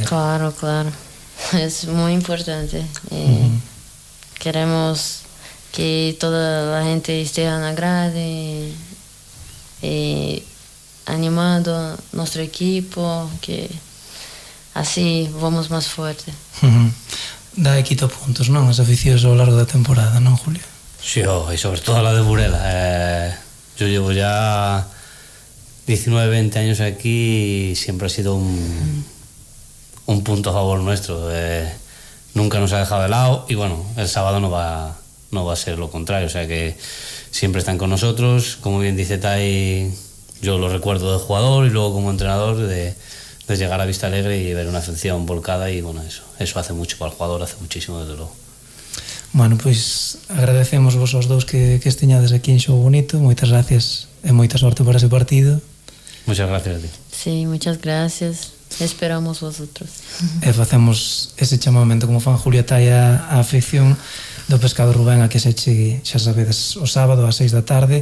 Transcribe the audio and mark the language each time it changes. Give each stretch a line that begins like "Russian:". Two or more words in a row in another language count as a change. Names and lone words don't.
Spanish: Claro, es muy importante. Queremos que toda la gente esté en la grade y animando nuestro equipo, que así vamos más fuerte.
Galician: Da e quita puntos, non? As aficións ao largo da temporada, non, Julio?
Spanish: Sí, y sobre todo la de Burela. Yo llevo ya 19-20 años aquí y siempre ha sido un punto a favor nuestro. Nunca nos ha dejado de lado y bueno, el sábado no va a ser lo contrario, o sea que siempre están con nosotros. Como bien dice Tai, yo lo recuerdo de jugador y luego como entrenador de llegar a Vista Alegre y ver una afición volcada, y bueno, eso hace mucho para el jugador, hace muchísimo, desde luego.
Galician: Bueno, pois agradecemos vos aos dous que esteñades aquí en Xogo Bonito. Moitas gracias e moita sorte para ese partido.
Spanish: Muchas gracias a ti. Sí, muchas gracias. Esperamos vosotros.
Galician: E facemos ese chamamento como fan Julia Tai a afección do Pescado Rubén a que se chegue, xa sabedes, o sábado ás 6 da tarde.